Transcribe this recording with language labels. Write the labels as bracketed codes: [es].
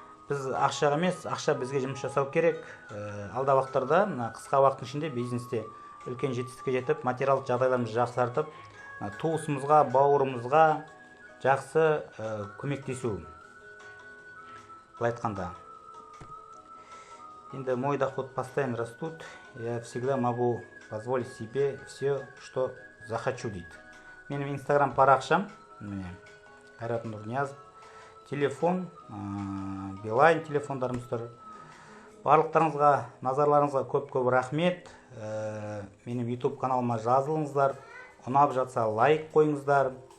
[kk] Біз ақша емес, ақша бізге жұмыс жасау керек. Алдағы уақыттарда қысқа уақыттың ішінде бизнесте үлкен жетістікке жетіп, материалдық жағдайларымызды жақсартып, туысымызға, бауырымызға жақсы көмектесу. Былай айтқанда. [ru] Енді мой доход постоянно растут, я всегда могу позволить себе все, что захочу дейді. [kk] Менің инстаграм парақшам, Қайрат Нұрниязов, телефон, Билайн телефондарымыз тұр. Барлықтарыңызға, назарларыңызға көп рахмет. Менің YouTube каналыма жазылыңыздар, ұнап жатса лайк қойыңыздар.